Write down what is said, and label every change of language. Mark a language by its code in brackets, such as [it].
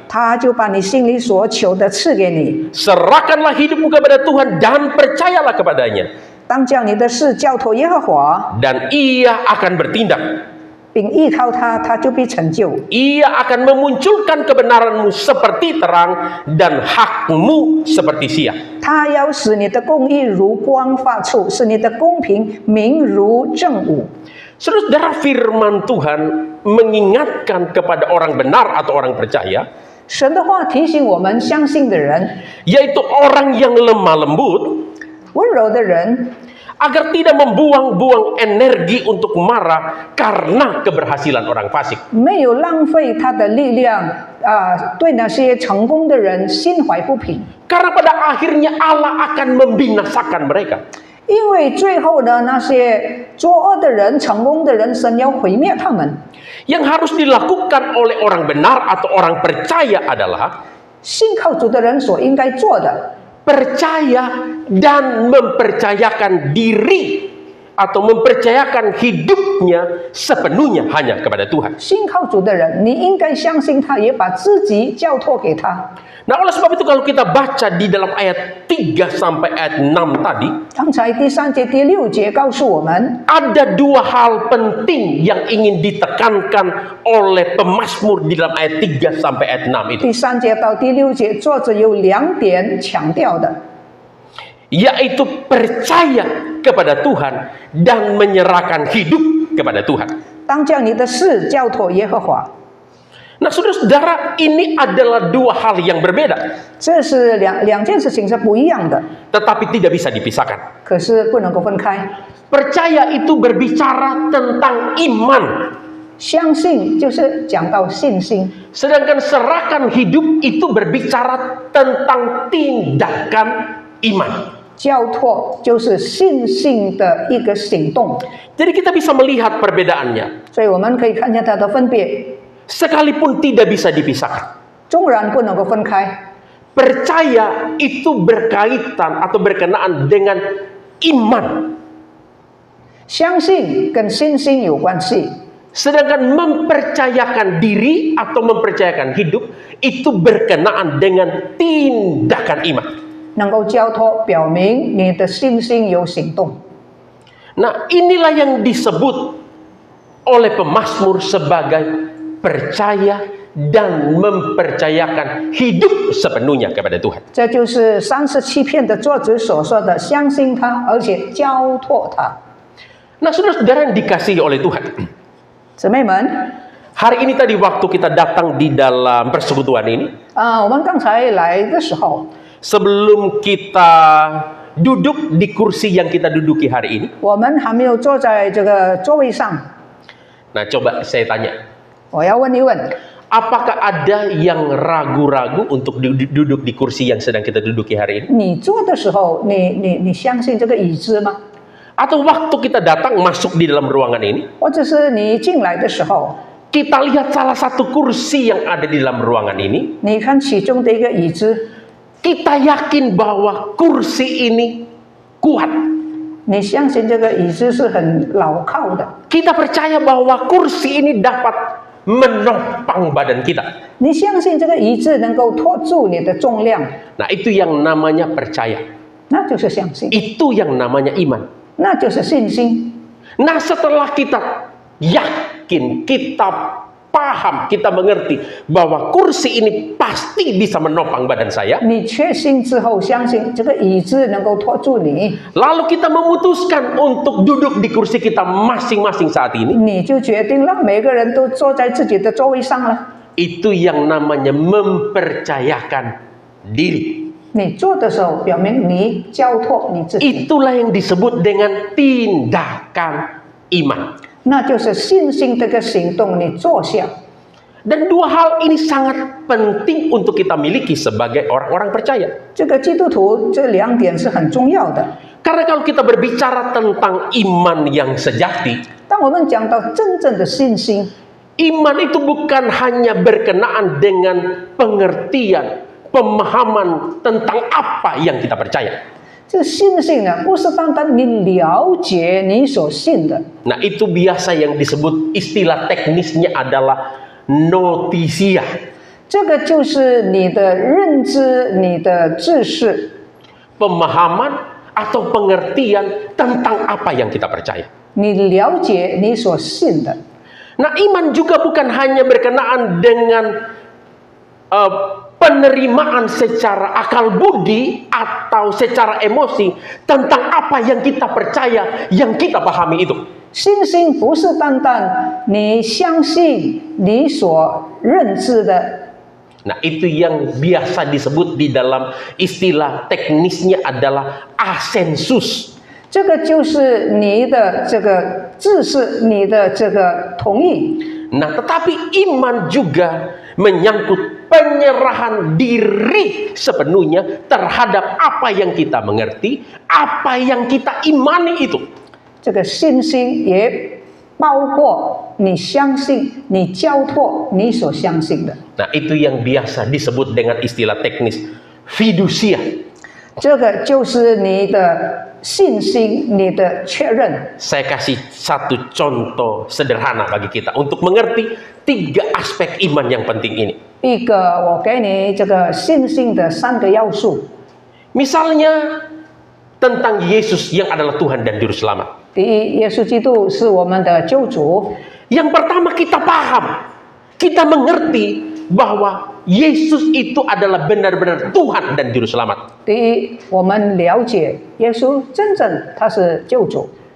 [zh] 他就把你心里所求的赐给你。 [id] Serahkanlah hidupmu kepada Tuhan dan percayalah kepadanya. [zh] 当将你的事交托耶和华， [id] Dan ia akan bertindak. [zh] 并依靠他，他就必成就。 [id] Ia akan memunculkan kebenaranmu seperti terang dan hakmu seperti siang. [zh] 他要使你的公义如光发出，使你的公平明如正午。 [id] Saudara, firman Tuhan mengingatkan kepada orang benar atau orang percaya, [zh] 神的话提醒我们相信的人， [id] yaitu orang yang lemah lembut, [zh] 温柔的人， [id] agar tidak membuang-buang energi untuk marah karena keberhasilan orang fasik. [zh] 没有浪费他的力量对那些成功的人心怀不平。 [id] Karena pada akhirnya Allah akan membinasakan mereka. [zh] 因为最后呢，那些作恶的人、成功的人，神要毁灭他们。 [id] Yang harus dilakukan oleh orang benar atau orang percaya adalah [zh] 信靠主的人所应该做的， [id] percaya dan mempercayakan diri atau mempercayakan hidupnya sepenuhnya hanya kepada Tuhan. [zh] 信靠主的人，你应该相信他，也把自己交托给他。 [id] Nah, oleh sebab itu kalau kita baca di dalam ayat 3 sampai ayat 6 tadi, [zh] 刚才第3节、第6节告诉我们， [id] ada dua hal penting yang ingin ditekankan oleh pemazmur di dalam ayat 3 sampai ayat 6 itu. [zh] 第3节到第6节，作者有2点强调的， [id] Yaitu percaya kepada Tuhan dan menyerahkan hidup kepada Tuhan. [zh] 当将你的事交托耶和华。 [id] Nah, saudara-saudara, ini adalah dua hal yang berbeda, [zh] 这是两件事情是不一样的， [id] tetapi tidak bisa dipisahkan. [zh] 可是不能够分开。 [id] Percaya itu berbicara tentang iman, [zh] 相信就是讲到信心， [id] sedangkan serahkan hidup itu berbicara tentang tindakan iman. [zh] 交托就是信心的一个行动。 [id] Jadi kita bisa melihat perbedaannya, [zh] 所以我们可以看见它的分别， [id] sekalipun tidak bisa dipisahkan. [zh] 纵然不能够分开。 [id] Percaya itu berkaitan atau berkenaan dengan iman, [zh] 相信跟信心有关系， [id] sedangkan mempercayakan diri atau mempercayakan hidup itu berkenaan dengan tindakan iman. [zh] 能够交托表明你的信心有行动。 [id] Nah, inilah yang disebut oleh pemazmur sebagai percaya dan mempercayakan hidup sepenuhnya kepada Tuhan. [zh] 这就是37篇的作者所说的，相信他，而且交托他。 [id] Nah, saudara-saudara yang dikasihi oleh Tuhan, [zh] 姊妹们， [id] hari ini tadi waktu kita datang di dalam persekutuan ini, [zh] 我们刚才来的时候， [id] sebelum kita duduk di kursi yang kita duduki hari ini, [zh] 我们还没有坐在这个座位上。 [id] nah coba saya tanya, [zh] 我要问一问， [id] apakah ada yang ragu-ragu untuk duduk di kursi yang sedang kita duduki hari ini? [zh] 你坐的时候，你相信这个椅子吗？ [id] Atau waktu kita datang masuk di dalam ruangan ini, [zh] 或者是你进来的时候， [id] kita lihat salah satu kursi yang ada di dalam ruangan ini, [zh] 你看其中的一个椅子， [id] kita yakin bahwa kursi ini kuat. [zh] 你相信这个椅子是很牢靠的， [id] Kita percaya bahwa kursi ini dapat menopang badan kita. [zh] 你相信这个椅子能够托住你的重量， [id] Nah, itu yang namanya percaya. [zh] 那就是相信， [id] Itu yang namanya iman. [zh] 那就是信心。 [id] Nah, setelah kita yakin, kita paham, kita mengerti bahwa kursi ini pasti bisa menopang badan saya, [zh] 你确信之后，相信这个椅子能够托住你， [id] lalu kita memutuskan untuk duduk di kursi kita masing-masing saat ini, [zh] 你就决定了每个人都坐在自己的座位上了。 [id] itu yang namanya mempercayakan diri. [zh] 你做的时候，表明你交托你自己， [id] Itulah yang disebut dengan tindakan iman. [zh] 那就是信心这个行动，你做下。 [id] Dan dua hal ini sangat penting untuk kita miliki sebagai orang-orang percaya. [zh] 这个基督徒这2点是很重要的。 [id] Karena kalau kita berbicara tentang iman yang sejati, [zh] 当我们讲到真正的信心， [id] iman itu bukan hanya berkenaan dengan pengertian, pemahaman tentang apa yang kita percaya. [zh] 这个信心呢，不是单单你了解你所信的， [id] Nah, itu biasa yang disebut istilah teknisnya adalah notisia. [zh] 这个就是你的认知、你的知识， [id] Pemahaman atau pengertian tentang apa yang kita percaya. [zh] 你了解你所信的。 [id] Nah, iman juga bukan hanya berkenaan dengan penerimaan secara akal budi atau secara emosi tentang apa yang kita percaya, yang kita pahami itu. [zh] 信心不是单单你相信你所认知的， [id] Nah, itu yang biasa disebut di dalam istilah teknisnya adalah asensus. [zh] 这个就是你的这个知识，你的这个同意。 [id] Nah, tetapi iman juga menyangkut penyerahan diri sepenuhnya terhadap apa yang kita mengerti, apa yang kita imani itu. [zh] 这个信心也包括你相信、你交托你所相信的。 [id] Nah, itu yang biasa disebut dengan istilah teknis fiducia. [zh] 这个就是你的信心，你的确认。 [id] Saya kasih satu contoh sederhana bagi kita untuk mengerti 3 aspek iman yang penting ini. [zh] 一个，我给你这个信心的3个要素。 [id] Misalnya tentang Yesus yang adalah Tuhan dan Juru Selamat. [zh] 第一，耶稣基督是我们的救主。 [id] Yang pertama kita paham, kita mengerti bahwa Yesus itu adalah benar-benar Tuhan dan Juru Selamat. [zh] 第一，我们了解耶稣真正他是救主。